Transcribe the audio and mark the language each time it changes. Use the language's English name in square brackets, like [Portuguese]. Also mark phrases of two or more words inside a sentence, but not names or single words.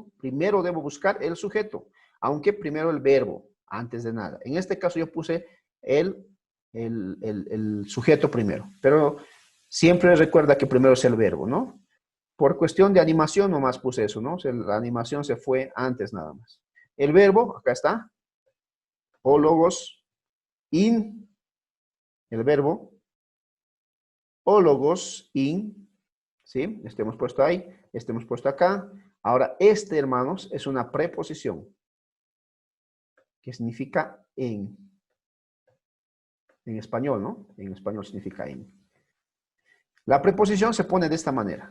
[Spanish] Primero debo buscar el sujeto, aunque primero el verbo, antes de nada. En este caso yo puse el sujeto primero, pero Siempre recuerda que primero es el verbo, ¿no? Por cuestión de animación nomás puse eso, ¿no? O sea, la animación se fue antes nada más. El verbo, acá está, [Greek] ὁ λόγος ἐν, [Spanish] el verbo, [Greek] ὁ λόγος ἐν, [Spanish] ¿sí? Este hemos puesto ahí, este hemos puesto acá. Ahora, este, hermanos, es una preposición que significa en español, ¿no? En español significa en. La preposición se pone de esta manera.